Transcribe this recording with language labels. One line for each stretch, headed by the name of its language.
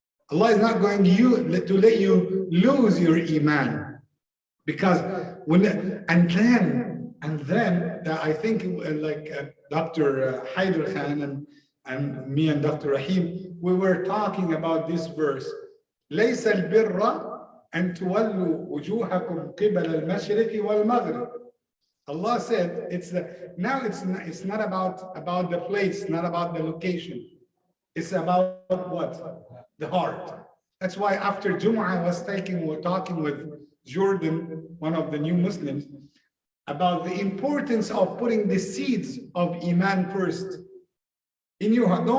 English: Allah is not going to let you lose your iman. Because and then I think like Dr. Haider Khan and me and Dr. Rahim, we were talking about this verse.
Arabic: ليس البر أن تولوا وجوهكم قبل المشرق والمغرب.
English: Allah said it's not about the place, not about the location. It's about what? The heart. That's why after Jumu'ah I was talking with Jordan, one of the new Muslims, about the importance of putting the seeds of Iman first in your heart.